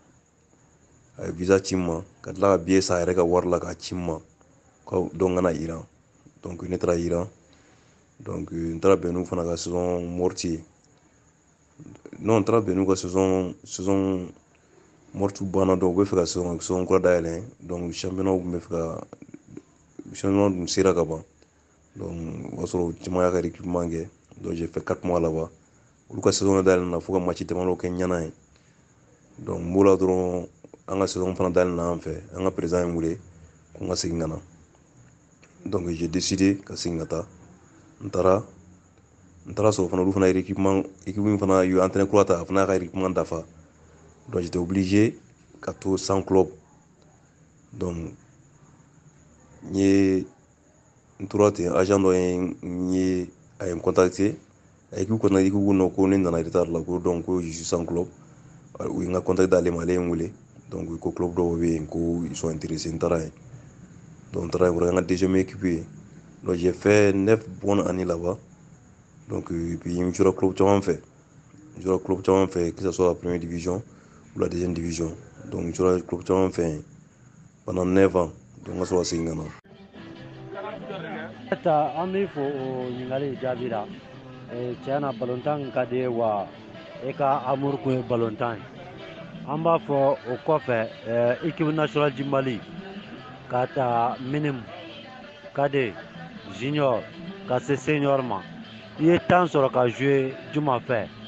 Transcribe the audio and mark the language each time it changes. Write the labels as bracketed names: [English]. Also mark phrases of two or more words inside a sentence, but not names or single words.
[Bambara] ka tila ka billet san a yɛrɛ ka wari la k'a ci n ma, donc n kana Iran, donc ne taara Iran, donc n taara bɛn n'u fana ka [French] saison morte [Bambara] ye, non n taara bɛn n'u ka [French] saison morte [Bambara] banna, donc u bɛ fɛ ka saison kura dayɛlɛn, donc championnat tun bɛ fɛ ka championnat dun sera ka ban, donc o y'a sɔrɔ caman y'a ka recrutement kɛ, [French] donc j'ai fait 4 mois là-bas, [Bambara] olu ka saison dayɛlɛnna fo ka match damadɔ kɛ ɲana ye, donc n b'o la dɔrɔn an ka saison fana dayɛlɛnna an fɛ an ka président ye n wele ko n ka segin ka na, [French] donc j'ai décidé [Bambara] ka segin ka taa, n taara sɔrɔ fana olu fana ye équipe min fana y'u entraîneur kura ta a fana y'a ka recrutement dafa, [French] donc j'étais obligé [Bambara] ka to [French] sans club, donc [Bambara] n tora ten agent dɔ ye a ye n contacté a ye ko non ko ne nana retard la ko donc ko [French] je suis sans club, [Bambara] u ye n ka contact d'ale ma ale ye n wele, donc ko club dɔw bɛ yen ko [French] ils sont intéressés, [Bambara] n taara yen, donc n taara yen o kɛra n ka deuxième équipe ye, [French] donc j'ai fait 9 bonnes années là-bas, donc puis [Bambara] n jouera club caman fɛ [French] que ce soit la première division ou la deuxième division, donc [Bambara] n sera club caman fɛ [French] pendant 9 ans donc [Bambara] n ka sɔrɔ ka segin ka na. An b'i fo o ɲininkali jaabi la tiɲɛ na balontan ka di wa e ka amour kun ye balontan ye an b'a fɔ o kɔfɛ [French] équipe nationale du Mali [Bambara] ka ta [French] minimum cadet junior [Bambara] ka se senior ma i ye temps sɔrɔ ka jouer juma fɛ